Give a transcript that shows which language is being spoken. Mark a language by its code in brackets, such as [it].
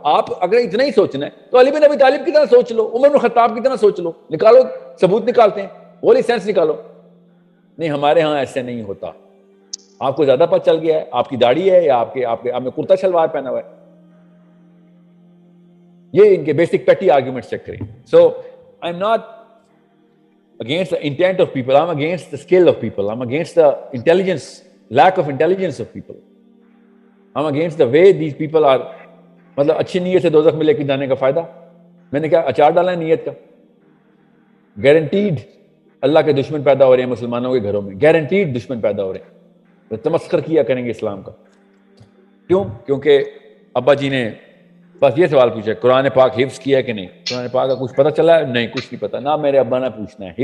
[ur] آپ اگر اتنا ہی سوچنا ہے تو علی بن ابی طالب کی طرح سوچ لو, عمر بن خطاب کی طرح سوچ لو, نکالو ثبوت نکالتے ہیں, وہی سینس نکالو. نہیں, ہمارے ہاں ایسے نہیں ہوتا. آپ کو زیادہ پتہ چل گیا ہے, آپ کی داڑھی ہے یا آپ نے کرتا شلوار پہنا ہوا ہے. یہ ان کے بیسک پیٹی آرگومنٹس چیک کریں. [en] So I am not against the intent of people, I'm against the skill of people, I'm against the intelligence, lack of intelligence of people, I'm against the way these people are. [ur] مطلب اچھی نیت سے دوزخ میں لے کے جانے کا فائدہ, میں نے کیا اچار ڈالا ہے نیت کا؟ گارنٹیڈ اللہ کے دشمن پیدا ہو رہے ہیں مسلمانوں کے گھروں میں, گارنٹیڈ دشمن پیدا ہو رہے ہیں, تمسخر کیا کریں گے اسلام کا. کیوں؟ کیونکہ ابا جی نے بس یہ سوال پوچھا قرآن پاک حفظ کیا ہے کہ نہیں, قرآن پاک کا کچھ پتہ چلا ہے؟ نہیں, کچھ نہیں پتا. نہ میرے ابا نے پوچھنا ہے.